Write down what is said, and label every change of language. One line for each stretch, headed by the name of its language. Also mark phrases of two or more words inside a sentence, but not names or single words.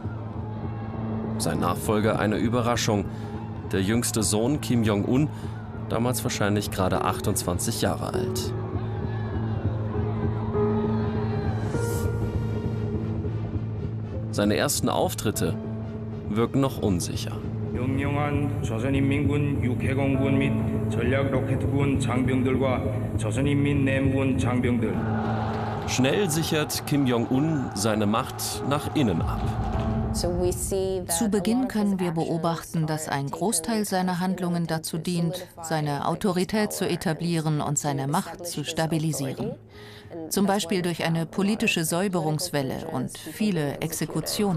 German: Sein Nachfolger eine Überraschung. Der jüngste Sohn Kim Jong-un, damals wahrscheinlich gerade 28 Jahre alt. Seine ersten Auftritte wirken noch unsicher.
Korean: 명령한 조선인민군 육해공군 및 전략로켓군 장병들과 조선인민내무군 장병들.
German: Schnell sichert Kim Jong-un seine Macht nach innen ab. Zu Beginn können wir beobachten, dass ein Großteil seiner Handlungen dazu dient, seine Autorität zu etablieren und seine Macht zu stabilisieren. Zum Beispiel durch eine politische Säuberungswelle und viele Exekutionen.